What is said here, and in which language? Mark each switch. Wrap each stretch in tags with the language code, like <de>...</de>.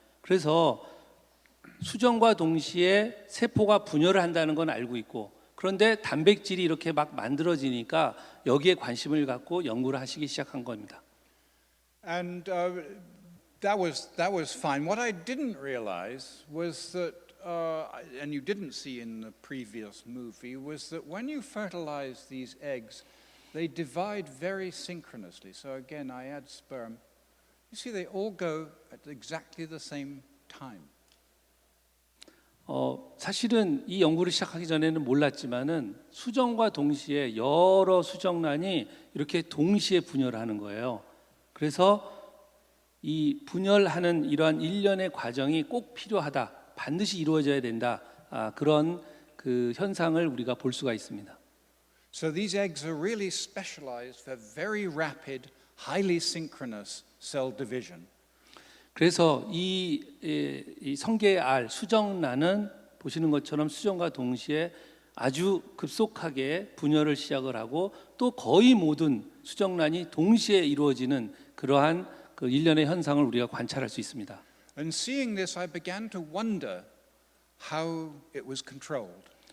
<ko>그래서 수정과 동시에 세포가 분열을 한다는 건 알고 있고, 그런데 단백질이 이렇게 막 만들어지니까 여기에 관심을 갖고 연구를 하시기 시작한 겁니다.</ko> <en>And that was fine. What I didn't realize was that, and you didn't see in the previous movie, was that when you fertilize these eggs, they divide very synchronously. So again, I add sperm. You see, they all go at exactly the same time.</en> <ko>사실은 이 연구를 시작하기 전에는 몰랐지만은 수정과 동시에 여러 수정란이 이렇게 동시에 분열하는 거예요. 그래서 이 분열하는 이러한 일련의 과정이 꼭 필요하다, 반드시 이루어져야 된다. 그런 그 현상을 우리가 볼 수가 있습니다.</ko> <en>So these eggs are really specialized for very rapid, highly synchronous cell division.</en> <ko>그래서 이 성게의 알 수정란은 보시는 것처럼 수정과 동시에 아주 급속하게 분열을 시작을 하고 또 거의 모든 수정란이 동시에 이루어지는 그러한 그 일련의 현상을 우리가 관찰할 수 있습니다.</ko> <en>And seeing this, I began to wonder how it was controlled.</en>